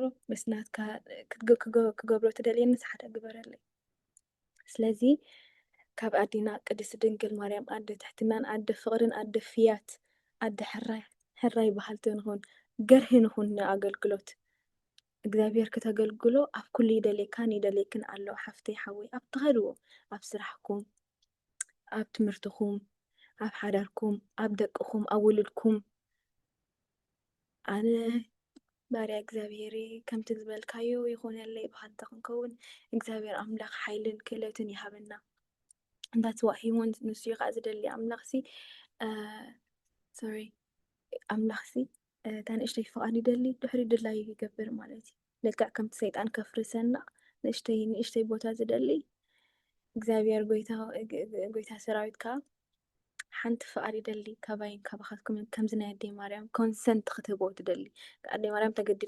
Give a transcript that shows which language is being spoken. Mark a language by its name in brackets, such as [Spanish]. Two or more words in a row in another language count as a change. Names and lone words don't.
[Tigrinya] ምስ ናትካ ክገብሮ ትደልየኒ ሓደ ግበረለይ ስለዚ ካብ ኣዴና ቅድስቲ ድንግል ማርያም ኣደ ትሕትናን ኣደ ፍቕርን ኣደ ፍያት ኣደ ሕራይ ባህልቲ ንኹን ገርሂ ንኹን ንኣገልግሎት እግዚኣብሔር ክተገልግሎ ኣብ ኩሉ ይደልየካን ይደልየክን ኣሎ ሓፍተይ ሓወይ ኣብ ትኸድዎ ኣብ ስራሕኩም ኣብ ትምህርትኩም ኣብ ሓዳርኩም ኣብ ደቅኩም ኣብ ውልድኩም ኣነ ባርያ እግዚኣብሔር ከምቲ ዝበልካዮ ይኹነለይ ባህልቲ ክንከውን እግዚኣብሔር ኣምላኽ ሓይልን ክእለትን ይሃበና [English] that's what he wants [Tigrinya] ንሱ ከዓ ዝደሊ ኣምላኽሲ ኣምላኽሲ ታንእሽተይ ፍቓድ ይደሊ ድሕሪ ድላይ ይገብር ማለት እዩ ልክዕ ከምቲ ሰይጣን ከፍርሰና ንእሽተይ ቦታ ዝደሊ እግዚኣብሔር ጎይታ ሰራዊት ከዓ ሓንቲ ፍቓድ ይደሊ ካባይን ካባኻትኩም ከምዚ ናይ ኣዴ ማርያም ኮንሰንት ክትህቦ ትደሊ ኣዴ ማርያም ተገዲዳ